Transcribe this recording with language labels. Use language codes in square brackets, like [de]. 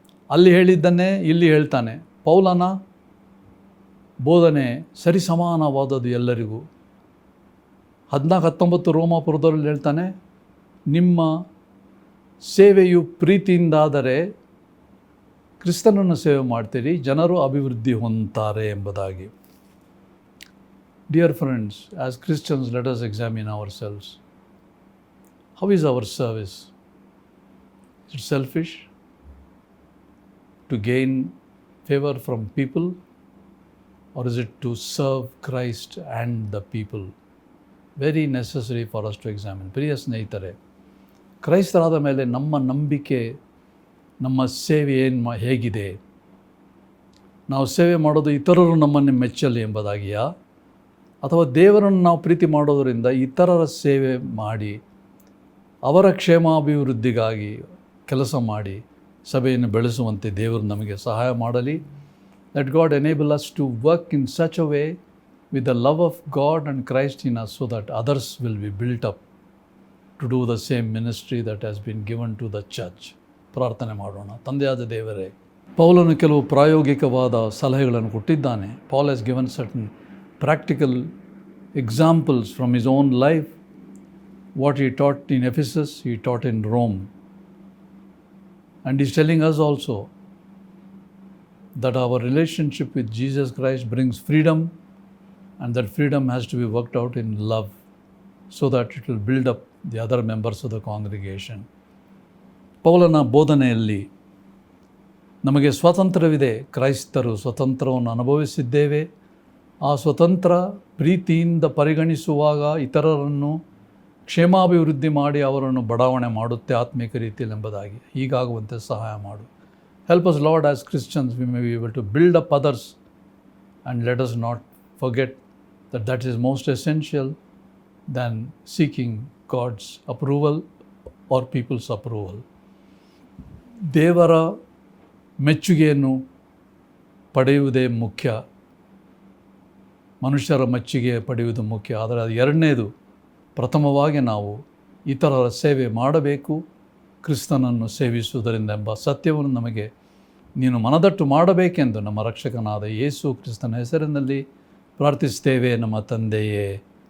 [kn] ಅಲ್ಲಿ ಹೇಳಿದ್ದನ್ನೇ ಇಲ್ಲಿ ಹೇಳ್ತಾನೆ. ಪೌಲನ ಬೋಧನೆ ಸರಿಸಮಾನವಾದದ್ದು ಎಲ್ಲರಿಗೂ. 14-19 ರೋಮಾಪುರದಲ್ಲಿ ಹೇಳ್ತಾನೆ, ನಿಮ್ಮ ಸೇವೆಯು ಪ್ರೀತಿಯಿಂದಾದರೆ ಕ್ರಿಸ್ತನನ್ನು ಸೇವೆ ಮಾಡ್ತೀರಿ, ಜನರು ಅಭಿವೃದ್ಧಿ ಹೊಂದುತ್ತಾರೆ ಎಂಬುದಾಗಿ. [en] Dear friends, as Christians, let us examine ourselves. How is our service? Is it selfish? To gain favor from people? or is it to serve Christ and the people? Very necessary for us to examine. [kn] ಪ್ರಿಯ ಸ್ನೇಹಿತರೆ, ಕ್ರೈಸ್ತರಾದ ಮೇಲೆ ನಮ್ಮ ನಂಬಿಕೆ, ನಮ್ಮ ಸೇವೆ ಹೇಗಿದೆ? ನಾವು ಸೇವೆ ಮಾಡೋದು ಇತರರು ನಮ್ಮನ್ನು ಮೆಚ್ಚಲಿ ಎಂಬುದಾಗಿಯಾ, ಅಥವಾ ದೇವರನ್ನು ನಾವು ಪ್ರೀತಿ ಮಾಡೋದರಿಂದ ಇತರರ ಸೇವೆ ಮಾಡಿ ಅವರ ಕ್ಷೇಮಾಭಿವೃದ್ಧಿಗಾಗಿ ಕೆಲಸ ಮಾಡಿ ಸಭೆಯನ್ನು ಬೆಳೆಸುವಂತೆ ದೇವರು ನಮಗೆ ಸಹಾಯ ಮಾಡಲಿ. [en] Let God enable us to work in such a way with the love of God and Christ in us, so that others will be built up to do the same ministry that has been given to the church. [kn] ಪ್ರಾರ್ಥನೆ ಮಾಡೋಣ. ತಂದೆಯಾದ ದೇವರೇ, ಪೌಲನು ಕೆಲವು ಪ್ರಾಯೋಗಿಕವಾದ ಸಲಹೆಗಳನ್ನು ಕೊಟ್ಟಿದ್ದಾನೆ. [en] Paul has given certain practical examples from his own life. What he taught in Ephesus, he taught in Rome. And he's telling us also that our relationship with Jesus Christ brings freedom, and that freedom has to be worked out in love, so that it will build up the other members of the congregation. [kn] ಪೌಲನ ಬೋಧನೆಯಲ್ಲಿ ನಮಗೆ ಸ್ವಾತಂತ್ರ್ಯವಿದೆ. ಕ್ರೈಸ್ತರು ಸ್ವತಂತ್ರವನ್ನು ಅನುಭವಿಸಿದ್ದೇವೆ. ಆ ಸ್ವತಂತ್ರ ಪ್ರೀತಿಯಿಂದ ಪರಿಗಣಿಸುವಾಗ ಇತರರನ್ನು ಕ್ಷೇಮಾಭಿವೃದ್ಧಿ ಮಾಡಿ ಅವರನ್ನು ಬಡಾವಣೆ ಮಾಡುತ್ತೆ ಆತ್ಮಿಕ ರೀತಿಯಲ್ಲಿ ಎಂಬುದಾಗಿ. ಹೀಗಾಗುವಂತೆ ಸಹಾಯ ಮಾಡು. [en] Help us, Lord, as Christians we may be able to build up others, and let us not forget that that is most essential than seeking God's approval or people's approval. [kn] ದೇವರ ಮೆಚ್ಚುಗೆಯನ್ನು ಪಡೆಯುವುದೇ ಮುಖ್ಯ, ಮನುಷ್ಯರ ಮೆಚ್ಚುಗೆ ಪಡೆಯುವುದು ಮುಖ್ಯ. ಆದರೆ ಅದು ಎರಡನೇದು. ಪ್ರಥಮವಾಗಿ ನಾವು ಇತರರ ಸೇವೆ ಮಾಡಬೇಕು, ಕ್ರಿಸ್ತನನ್ನು ಸೇವಿಸುವುದರಿಂದ ಎಂಬ ಸತ್ಯವನ್ನು ನಮಗೆ ನೀನು ಮನದಟ್ಟು ಮಾಡಬೇಕೆಂದು ನಮ್ಮ ರಕ್ಷಕನಾದ ಯೇಸು ಕ್ರಿಸ್ತನ ಹೆಸರಿನಲ್ಲಿ ಪ್ರಾರ್ಥಿಸ್ತೇವೆ ನಮ್ಮ ತಂದೆಯೇ.